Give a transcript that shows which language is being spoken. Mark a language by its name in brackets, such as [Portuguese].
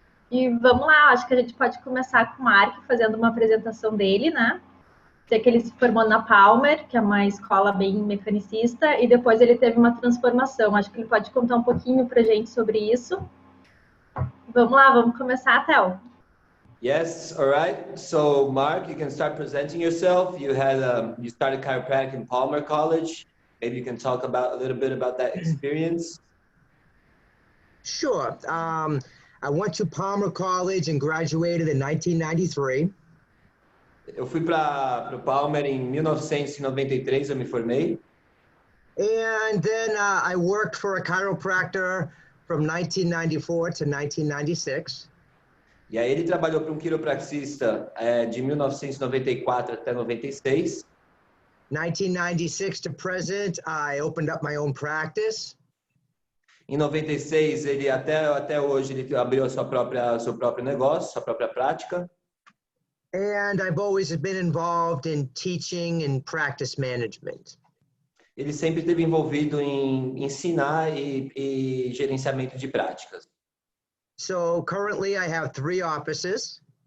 [Portuguese] E vamos lá, acho que a gente pode começar com o Mark fazendo uma apresentação dele, né? Sei que ele se formou na Palmer, que é uma escola bem mecanicista, e depois ele teve uma transformação. Acho que ele pode contar um pouquinho para a gente sobre isso. Vamos lá, vamos começar, Theo. [English] Yes, all right. So, Mark, you can start presenting yourself. You started chiropractic in Palmer College. Maybe you can talk a little bit about that experience. Sure. I went to Palmer College and graduated in 1993. [Portuguese] Eu fui para o Palmer em 1993, eu me formei. [English] And then I worked for a chiropractor from 1994 to 1996. [Portuguese] E aí ele trabalhou para um quiropraxista de 1994 até 96. [English] 1996 to present, I opened up my own practice. [Portuguese] Em 96, ele até hoje ele abriu seu próprio negócio, sua própria prática. [English] And I've always been involved in teaching and practice management. [Portuguese] Ele sempre esteve envolvido em ensinar e gerenciamento de práticas. [English] So currently I have 3 offices.